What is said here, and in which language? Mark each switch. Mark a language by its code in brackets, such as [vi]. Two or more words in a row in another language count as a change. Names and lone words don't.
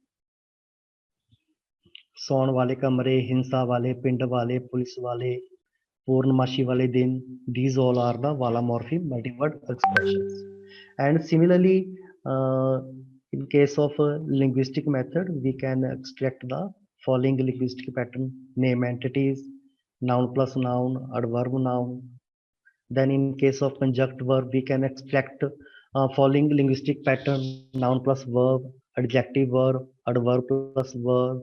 [hi] सौन वाले कमरे, हिंसा वाले, पिंड वाले, पुलिस वाले. पूर्णमासी वाले दिन. [en] These all are the Valamorphic multi-word expressions. And similarly, in case of a linguistic method, we can extract the following linguistic pattern: name entities, noun plus noun, adverb noun. Then in case of conjunct verb, we can extract following linguistic pattern: noun plus verb, adjective verb, adverb plus verb.